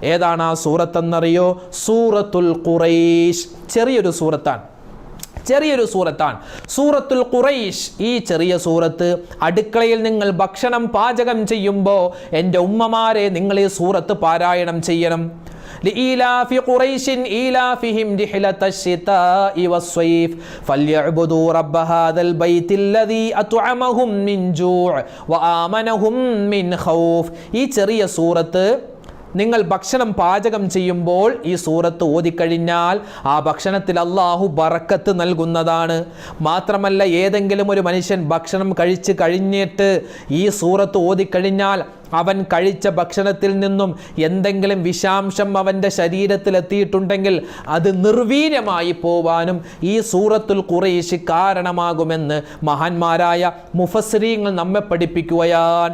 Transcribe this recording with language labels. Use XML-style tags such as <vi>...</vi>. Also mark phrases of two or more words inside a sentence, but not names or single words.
<ml>ആ സൂറത്ത് എന്നറിയോ? സൂറത്തുൽ ഖുറൈശ്. ചെറിയൊരു സൂറത്താണ് സൂറത്തുൽ ഖുറൈശ്. ഈ ചെറിയ സൂറത്ത് അടുക്കളയിൽ നിങ്ങൾ ഭക്ഷണം പാചകം ചെയ്യുമ്പോൾ എൻ്റെ ഉമ്മമാരെ നിങ്ങൾ ഈ സൂറത്ത് പാരായണം ചെയ്യണം.</ml> <ar>لإيلاف قريش إيلافهم رحلة الشتاء والصيف فليعبدوا رب هذا البيت الذي أطعمهم من جوع وآمنهم من خوف.</ar> <ml>ഈ ചെറിയ സൂറത്ത് നിങ്ങൾ ഭക്ഷണം പാചകം ചെയ്യുമ്പോൾ ഈ സൂറത്ത് ഓതിക്കഴിഞ്ഞാൽ ആ ഭക്ഷണത്തിൽ അല്ലാഹു ബറക്കത്ത് നൽകുന്നതാണ്. മാത്രമല്ല ഏതെങ്കിലും ഒരു മനുഷ്യൻ ഭക്ഷണം കഴിച്ച് കഴിഞ്ഞിട്ട് ഈ സൂറത്ത് ഓതിക്കഴിഞ്ഞാൽ അവൻ കഴിച്ച ഭക്ഷണത്തിൽ നിന്നും എന്തെങ്കിലും വിഷാംശം അവൻ്റെ ശരീരത്തിൽ എത്തിയിട്ടുണ്ടെങ്കിൽ അത് നിർവീര്യമായി പോവാനും ഈ സൂറത്തുൽ ഖുറൈശ് കാരണമാകുമെന്ന് മഹാന്മാരായ മുഫസ്സിരീങ്ങൾ നമ്മെ പഠിപ്പിക്കുകയാണ്.</ml>